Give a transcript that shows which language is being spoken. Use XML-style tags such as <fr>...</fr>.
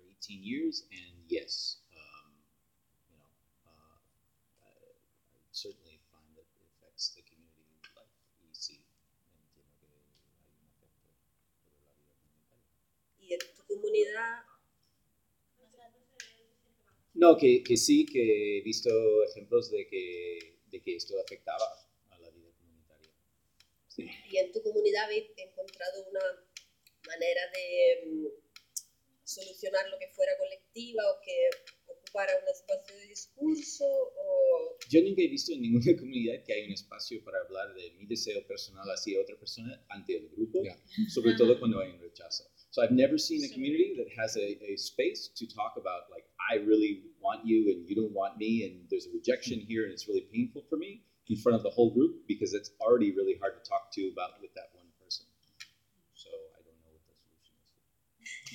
<en>Years and yes, I certainly find that it affects the community life. You see, and you know, the community.</en> <es>Y en tu comunidad, ¿cómo se siente más? No, que sí, que he visto ejemplos de que esto afectaba a la vida comunitaria. Sí. Y en tu comunidad, ¿has encontrado una manera de solucionar lo que fuera colectiva o que ocupara un espacio de discurso? O... Yo nunca he visto en ninguna comunidad que hay un espacio para hablar de mi deseo personal hacia otra persona ante el grupo, yeah, sobre todo cuando hay un rechazo.</es> <en>So I've never seen a community that has a space to talk about, like, I really want you and you don't want me and there's a rejection here and it's really painful for me in front of the whole group because it's already really hard to talk to about with that one person. So I don't know what the solution is.</en>